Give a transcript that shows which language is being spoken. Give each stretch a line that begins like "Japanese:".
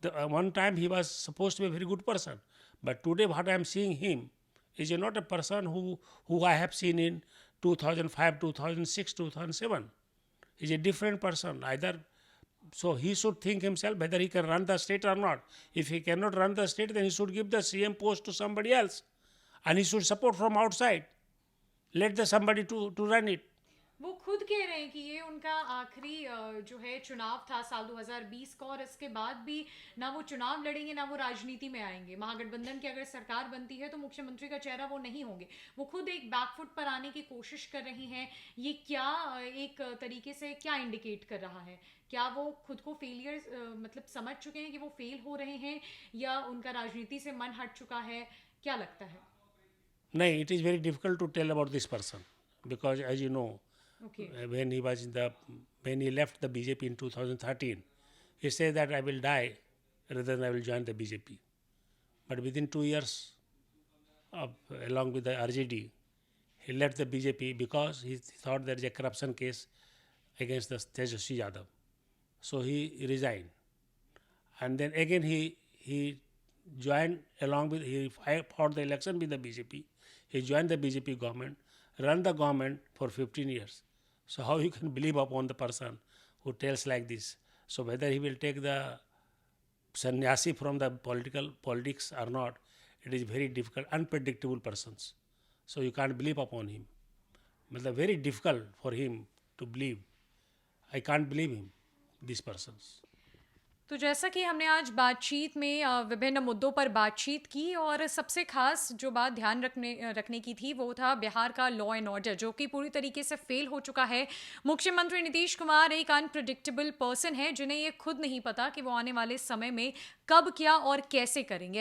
English: One time he was supposed to be a very good person, but today what I am seeing him is not a person who I have seen in 2005, 2006, 2007. He is a different person. So he should think himself whether he can run the state or not. If he cannot run the state, then he should give the CM post to somebody else, and he should support from outside. Let the somebody to run it.
Hindi: वो खुद कह रहे हैं कि ये उनका आखिरी जो है चुनाव था साल 2020 का, और इसके बाद भी ना वो चुनाव लड़ेंगे ना वो राजनीति में आएंगे। महागठबंधन की अगर सरकार बनती है तो मुख्यमंत्री का चेहरा वो नहीं होंगे। वो खुद एक बैकफुट पर आने की कोशिश कर रही हैं। ये क्या एक तरीके से क्या इंडिकेट कर रहा है? क्या वो खुद को फेलियर मतलब समझ चुके हैं कि वो फेल हो रहे हैं, या उनका राजनीति से मन हट चुका है? क्या लगता है?
English: नहीं, it is very difficult to tell about this person because as you know, when he left the BJP in 2013, he said that I will die rather than I will join the BJP. But within 2 years, along with the RJD, he left the BJP because he thought there is a corruption case against the Tejasvi Yadav. So he resigned, and then again he joined along with, he fought the election with the BJP. He joined the BJP government, run the government for 15 years. So how you can believe upon the person who tells like this? So whether he will take the sannyasi from the politics or not, it is very difficult, unpredictable persons. So you can't believe upon him. But very difficult for him to believe I can't believe him this persons.
Hindi: तो जैसा कि हमने आज बातचीत में विभिन्न मुद्दों पर बातचीत की और सबसे खास जो बात ध्यान रखने की थी वो था बिहार का लॉ एंड ऑर्डर, जो कि पूरी तरीके से फेल हो चुका है। मुख्यमंत्री नीतीश कुमार एक अनप्रिडिक्टेबल पर्सन है, जिन्हें ये खुद नहीं पता कि वो आने वाले समय में कब क्या और कैसे करेंगे।